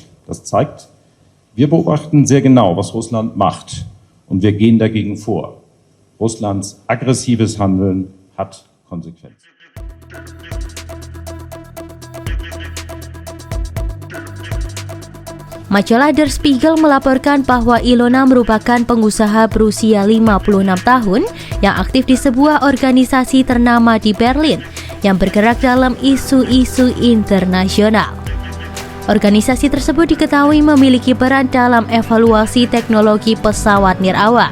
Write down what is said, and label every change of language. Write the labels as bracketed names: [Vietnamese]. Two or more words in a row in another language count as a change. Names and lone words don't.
[German] Das zeigt, wir beobachten sehr genau, was Russland macht, und wir gehen dagegen vor. Russlands aggressives Handeln hat Konsequenzen. [Indonesian] Majalah Der Spiegel melaporkan bahwa Ilona merupakan pengusaha berusia 56 tahun yang aktif di sebuah organisasi ternama di Berlin yang bergerak dalam isu-isu internasional. Organisasi tersebut diketahui memiliki peran dalam evaluasi teknologi pesawat nirawak.